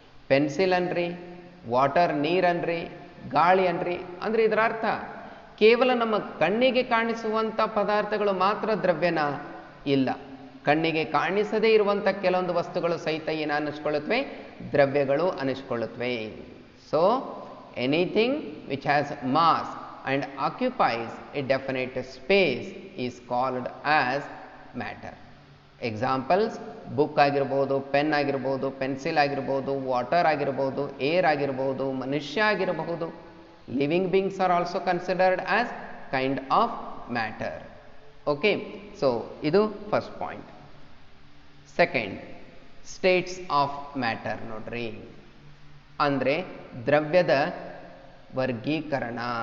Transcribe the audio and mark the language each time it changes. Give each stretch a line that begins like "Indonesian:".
Kannada: Pencil ಅನ್ರಿ, water ನೀರನ್ರಿ, ಗಾಳಿ ಅನ್ರಿ, ಅಂದರೆ ಇದರ ಅರ್ಥ ಕೇವಲ ನಮ್ಮ ಕಣ್ಣಿಗೆ ಕಾಣಿಸುವಂಥ ಪದಾರ್ಥಗಳು ಮಾತ್ರ ದ್ರವ್ಯನ ಇಲ್ಲ, ಕಣ್ಣಿಗೆ ಕಾಣಿಸದೇ ಇರುವಂಥ ಕೆಲವೊಂದು ವಸ್ತುಗಳು ಸಹಿತ ಏನು ಅನ್ನಿಸ್ಕೊಳ್ಳುತ್ತವೆ? ದ್ರವ್ಯಗಳು ಅನ್ನಿಸ್ಕೊಳ್ಳುತ್ತವೆ.
English: So anything which has mass and occupies a definite space is called as matter.
Kannada: Examples: book ಆಗಿರಬಹುದು, ಪೆನ್ ಆಗಿರಬಹುದು, ಪೆನ್ಸಿಲ್ ಆಗಿರಬಹುದು, ವಾಟರ್ ಆಗಿರಬಹುದು, ಏರ್ ಆಗಿರಬಹುದು, ಮನುಷ್ಯ ಆಗಿರಬಹುದು.
English: Living beings are also considered as kind of matter. Okay, so ಇದು first point. Second, states of matter
Kannada: ನೋಡ್ರಿ, ಅಂದರೆ ದ್ರವ್ಯದ ವರ್ಗೀಕರಣ.